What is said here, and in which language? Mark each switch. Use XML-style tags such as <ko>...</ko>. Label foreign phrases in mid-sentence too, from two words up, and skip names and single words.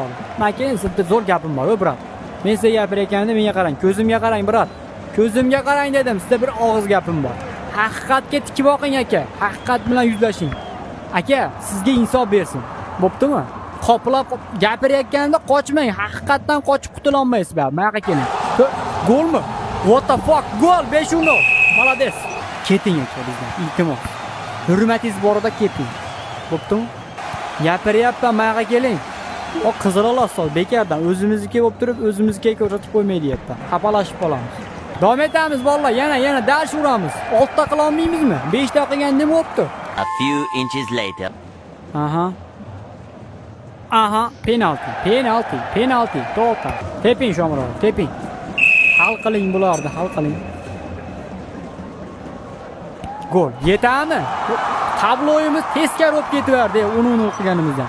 <uz>Men keyin sizga zo'r gapim bor, brat. Men sizga gapirayotganda menga qarang, ko'zimga qarang, brat. Ko'zimga qarang dedim, sizga bir og'iz gapim bor. Haqiqatga tikib boqing aka. Haqiqat bilan yuzlashing. Aka, sizga insof bersin. Bo'ptimi? Qoplab gapirayotganda qochmang. Haqiqatdan qochib qutula olmaysiz, bu yoqqa keling. Golmi?</uz> <en>What the fuck?</en> <uz>Gol 5-0. Молодец. Keting aka bizdan. Iltimos. Hurmatingiz borida keting. Bo'ptimi? Gapiryapman, bu yoqqa keling. O qizaloq sol bekardan o'zimizniki bo'lib turib, o'zimizga ko'rsatib qo'ymaydi deyapti. Xapalashib qolamiz. Davom etamiz bolalar, yana dash uramiz. 6 ta qila olmaymizmi? 5 ta qilgan nima bo'pti?</uz> <en>A few inches later.</en> <uz>Aha, penalti. To'xta. Teping Shomurodov, teping. Hal qiling bularni, hal qiling. Gol. Yetami? Tabloyimiz teskari o'tib ketaverdi, uni qilganimizdan.</uz>